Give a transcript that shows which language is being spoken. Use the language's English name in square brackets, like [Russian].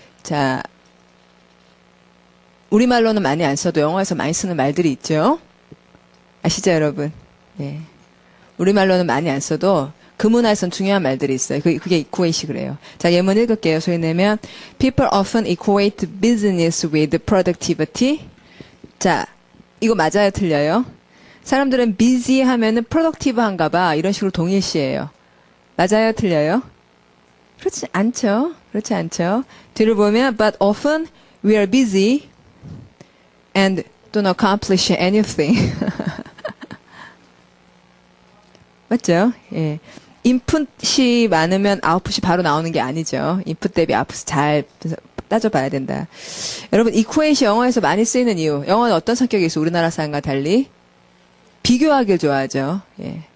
[Korean] 자, 우리말로는 많이 안 써도 영어에서 많이 쓰는 말들이 있죠? 아시죠, 여러분? 예. 우리말로는 많이 안 써도 그 문화에선 중요한 말들이 있어요. 그게 equate이 그래요. 자, 예문 읽을게요. 소리 내면 [English] People often equate business with productivity. [Korean] 자, 이거 맞아요, 틀려요? 사람들은 busy 하면은 productive 한가 봐. 이런 식으로 동일시해요. 맞아요, 틀려요? 그렇지 않죠. 그렇지 않죠. 뒤를 보면 [English] but often we are busy and don't accomplish anything. [Korean] 맞죠? 예. 인풋이 많으면 아웃풋이 바로 나오는 게 아니죠. 인풋 대비 아웃풋 잘 따져봐야 된다. 여러분, equate이 영어에서 많이 쓰이는 이유. 영어는 어떤 성격이 있어? 우리나라 사람과 달리 비교하길 좋아하죠. 예.